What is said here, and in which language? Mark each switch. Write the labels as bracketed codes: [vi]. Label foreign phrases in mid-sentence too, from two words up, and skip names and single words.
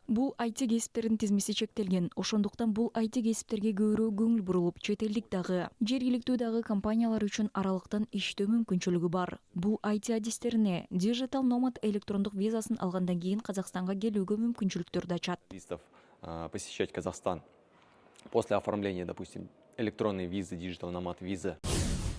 [ky] Бул IT кесиптердин тизмеси чектелген. Ошондуктан бул IT кесиптерге көбүрөөк көңүл бурулуп, чет элдик дагы, жергиликтүү дагы компаниялар үчүн аралыктан иштөө мүмкүнчүлүгү бар. Бул IT адистерине Digital Nomad электрондук визасын алгандан кийин Казакстанга келүүгө мүмкүнчүлүктөрдү ачат. [ru] Посещать Казахстан после оформления, допустим, электронной визы Digital Nomad Visa.